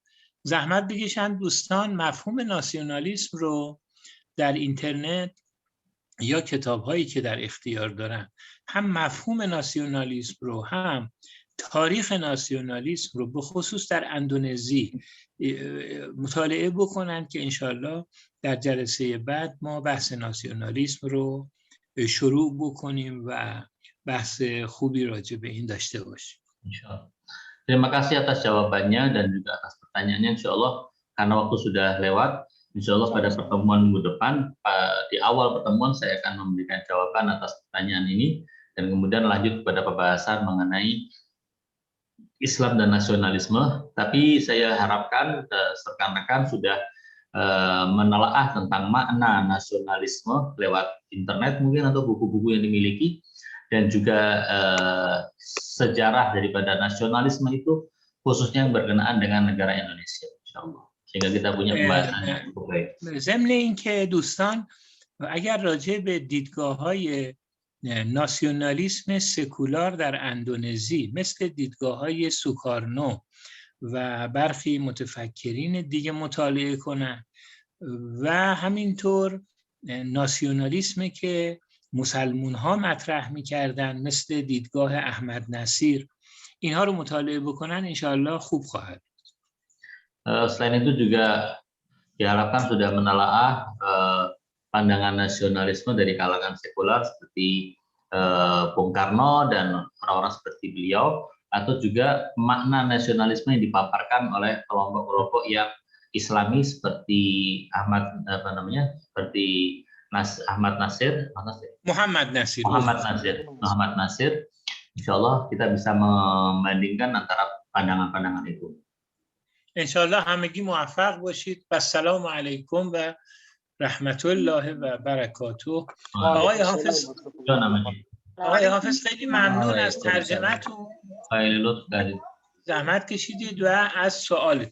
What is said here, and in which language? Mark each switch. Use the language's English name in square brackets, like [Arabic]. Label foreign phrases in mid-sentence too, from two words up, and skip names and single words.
[Persian] زحمت بکشن دوستان مفهوم ناسیونالیسم رو در اینترنت یا کتاب‌هایی که در اختیار دارن، هم مفهوم ناسیونالیسم رو هم تاریخ ناسیونالیسم رو به خصوص در اندونزی مطالعه بکنن که انشالله در جلسه بعد ما بحث ناسیونالیسم رو شروع بکنیم و بحث خوبی راجع به این داشته باشیم. [Indonesian] Insyaallah. Terima kasih atas jawabannya dan juga atas pertanyaannya. Insyaallah karena waktu sudah lewat, insyaallah pada pertemuan minggu depan di awal pertemuan saya akan memberikan jawaban atas pertanyaan ini dan kemudian lanjut kepada pembahasan mengenai Islam dan nasionalisme. Tapi saya harapkan rekan-rekan sudah menelaah tentang makna nasionalisme lewat internet mungkin atau buku-buku yang dimiliki, dan juga sejarah daripada nasionalisme itu khususnya yang berkenaan dengan negara Indonesia, insyaallah. Sehingga kita punya pembahasan yang cukup baik. [Persian] ضمن اینکه دوستان اگر راجع به دیدگاه‌های ناسیونالیسم سکولار در اندونزی مثل دیدگاه‌های سوکارنو و برخی متفکرین دیگه مطالعه کنن و همینطور ناسیونالیسم که مسلمون ها مطرح میکردن مثل دیدگاه احمد نصیر، اینها رو مطالعه بکنن انشاءالله خوب خواهد. [Indonesian] Selain itu juga diharapkan sudah menelaah pandangan nasionalisme dari kalangan sekular seperti Bung Karno dan orang-orang seperti beliau, atau juga makna nasionalisme yang dipaparkan oleh kelompok-kelompok yang Islami seperti Muhammad Nasir. Insya Allah kita bisa membandingkan antara pandangan-pandangan itu. [Persian] انشاءالله همگی موفق باشید. و [Arabic] السلام علیکم و رحمت الله و برکاته. [Persian] آقای حافظ خیلی ممنون از ترجمه‌تون، زحمت کشیدید و از سوالتون.